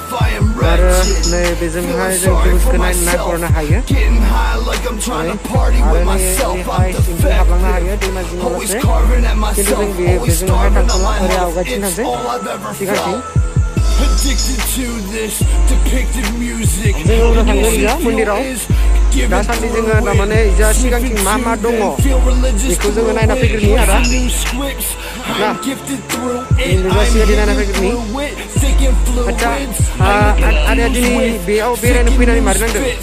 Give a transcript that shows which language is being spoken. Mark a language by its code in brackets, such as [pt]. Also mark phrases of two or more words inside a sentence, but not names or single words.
[en] I am wretched, feeling sorry for myself, getting high like I'm trying to party with myself. I'm defective, always carving at myself, always starving up my health. It's all I've ever felt. Addicted to this depicted music. [brx] दासान्दि जोङो थारमाने इजा सिगांथिं मा दङ बेखौ जोङो नायना फैग्रोनि आदा ना इजा सिगांथिं नायना फैग्रोनि आदसा आदाया दिनै बेयाव बेरायनो फैनानै मारै नांदों